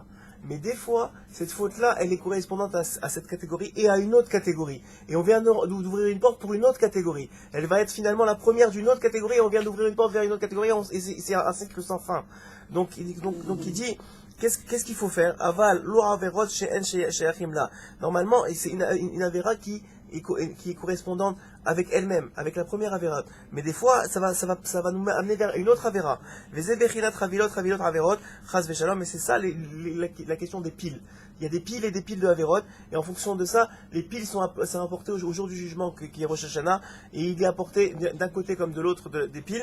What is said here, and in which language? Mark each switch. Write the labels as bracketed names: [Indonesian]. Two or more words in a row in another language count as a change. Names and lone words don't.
[French] Mais des fois, cette faute-là, elle est correspondante à cette catégorie et à une autre catégorie. Et on vient d'ouvrir une porte pour une autre catégorie. Elle va être finalement la première d'une autre catégorie et on vient d'ouvrir une porte vers une autre catégorie et c'est un cycle sans fin. Donc il dit, qu'est-ce qu'il faut faire? [Hebrew] אבל, לא עבירות שאינן שייכים לה. [French] Normalement, c'est une avéra qui est correspondante avec elle-même, avec la première avéra. Mais des fois, ça va nous amener vers une autre avéra. Mais c'est ça la question des piles. Il y a des piles et des piles de avérotes, et en fonction de ça, les piles sont apportées au jour du jugement qui est Rosh Hashanah, et il est apporté d'un côté comme de l'autre des piles.